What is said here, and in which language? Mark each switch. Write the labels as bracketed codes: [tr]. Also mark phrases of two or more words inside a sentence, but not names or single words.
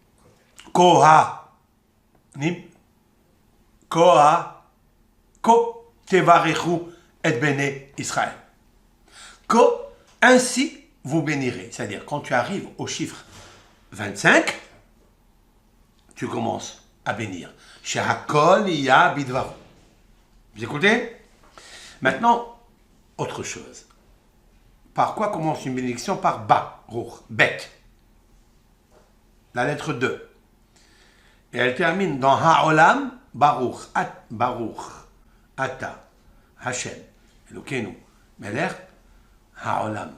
[fr] Kohanim. [he] כה תברכו את בני ישראל. [fr] Ko, ainsi vous bénirez. C'est-à-dire, quand tu arrives au chiffre 25, tu commences à bénir. [he] שהכל יה בדברו. [fr] Vous écoutez? Maintenant, autre chose. Par quoi commence une bénédiction? Par Baruch, Bet. La lettre 2. Et elle termine dans Ha'olam, [he] ברוך ברוך אתה השם אלוקינו מלך העולם.